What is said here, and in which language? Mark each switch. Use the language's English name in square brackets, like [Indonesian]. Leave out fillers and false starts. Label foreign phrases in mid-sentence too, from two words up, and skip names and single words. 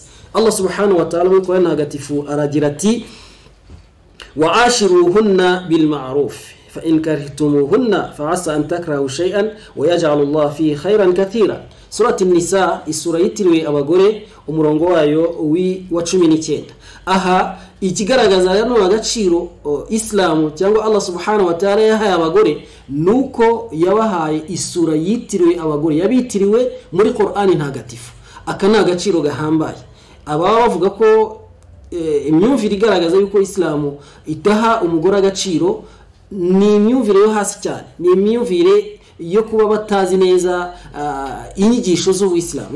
[Arabic] الله سبحانه وتعالى [Kinyarwanda] mu Qur'an hagatifu aragira ati [Arabic] وعاشروهن بالمعروف فإن كرهتموهن فعسى أن تكرهوا شيئا ويجعل الله فيه خيرا كثيرا. [Kinyarwanda] Surati Nisa, isura yitiriwe abagore, umurongo wayo wa 19. Aha ikigaragaza hano agaciro Islam cyangwa Allah [Arabic] سبحانه وتعالى [Kinyarwanda] yahaye abagore nuko yabahaye isura yitiriwe abagore, yabitiriwe muri Qur'ani ntagatifu. Aka ni agaciro gahambaye. Aba bavuga ko imyumvire igaragaza yuko Islam itaha umugore agaciro ni imyumvire yo hasi cyane, ni imyumvire yo kuba batazi neza inyigisho z'Ubuislamu.